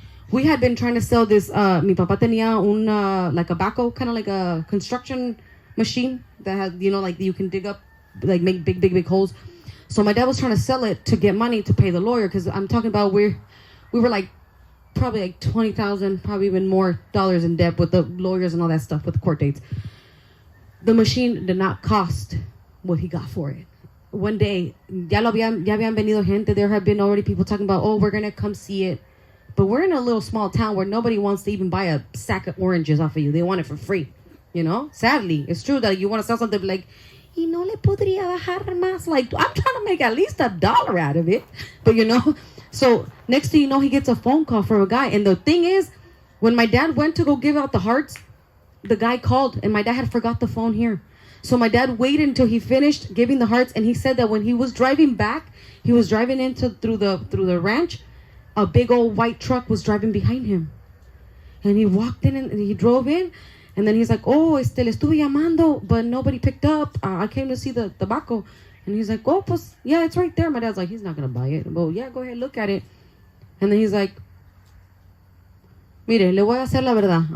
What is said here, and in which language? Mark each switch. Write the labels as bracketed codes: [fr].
[en] We had been trying to sell this. [es] Mi papá tenía [en] like a backhoe, kind of like a construction machine that had, like you can dig up, like make big holes. So my dad was trying to sell it to get money to pay the lawyer, because I'm talking about we were like probably like $20,000, probably even more dollars in debt with the lawyers and all that stuff with the court dates. The machine did not cost what he got for it. One day, [es] ya habían venido gente. [en] There have been already people talking about, oh, we're gonna come see it. But we're in a little small town where nobody wants to even buy a sack of oranges off of you. They want it for free, Sadly, it's true that you want to sell something like, [es] y no le podría bajar más. [en] Like, I'm trying to make at least $1 out of it. But, so next thing you know, he gets a phone call from a guy. And the thing is, when my dad went to go give out the hearts, the guy called, and my dad had forgot the phone here. So my dad waited until he finished giving the hearts. And he said that when he was driving back, he was driving through the ranch, a big old white truck was driving behind him. And he walked in and he drove in. And then he's like, oh, [es] le estuve llamando, [en] but nobody picked up. I came to see the tobacco. And he's like, oh, pues, yeah, it's right there. My dad's like, he's not going to buy it. Well, yeah, go ahead, look at it. And then he's like, [es] mire, le voy a hacer la verdad.